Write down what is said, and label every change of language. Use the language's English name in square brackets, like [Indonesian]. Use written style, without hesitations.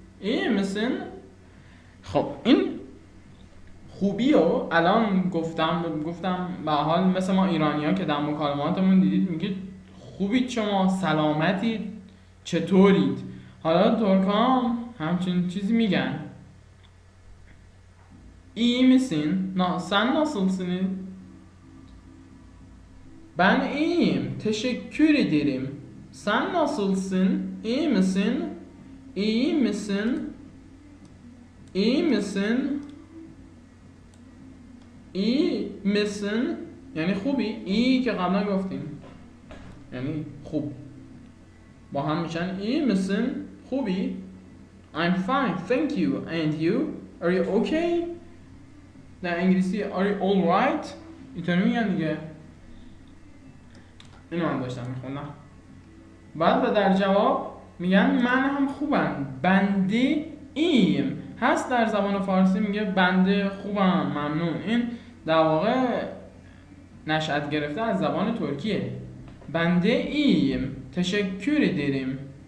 [Turkish] İyi misin؟ [Persian] خب این خوبی رو الان گفتم به حال مثل ما ایرانی ها که در مکالماتمون دیدید میگید خوبید شما، سلامتید، چطورید. حالا ترکام همچین چیزی میگن. [Turkish] İyi misin؟ Sen nasılsın؟ Ben iyiyim. Teşekkür ederim. Sen nasılsın? İyi misin؟ İyi misin؟ [Persian] İyi misin؟ İyi misin؟ یعنی خوبی؟ iyi که قبلا گفتیم یعنی خوب، با هم میشن [Turkish] iyi misin؟ [Persian] خوبی؟ [English] I'm fine, thank you. And you? Are you okay؟ [Persian] در انگلیسی [English] are you all right؟ [Persian] اینطوری میگن دیگه. اینو من داشتم میخوندم. بعد و در جواب میگن من هم خوبم، بنده ایم. هست در زبان فارسی میگه بنده خوبم، ممنون. این در واقع نشأت گرفته از زبان ترکیه. بنده ایم، تشکر ederim.